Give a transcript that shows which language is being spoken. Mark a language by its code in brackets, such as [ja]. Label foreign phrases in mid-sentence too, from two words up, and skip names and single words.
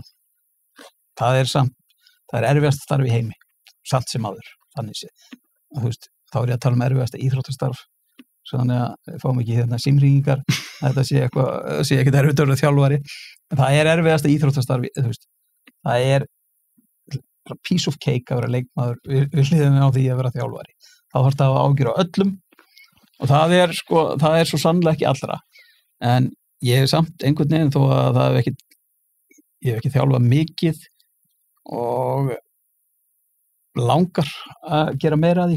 [is] Það er erfiðast starf í heimi, samt sem áður, þannig sé. Þú veist, þá er ég að tala um erfiðasta íþróttastarf, þannig að við fáum ekki hérna símhringingar, þetta sé ekkert erfitt að vera þjálfari, en það er erfiðasta íþróttastarf, þú veist, það er [en] piece of cake [is] að vera leikmaður við hliðina á því að vera þjálfari. Þá þarf það að ágjöra öllum og það er svo sannlega ekki allra, en ég hef samt einhvern veginn þó að ég hef ekki þjálfað mikið og langar að gera meira að því.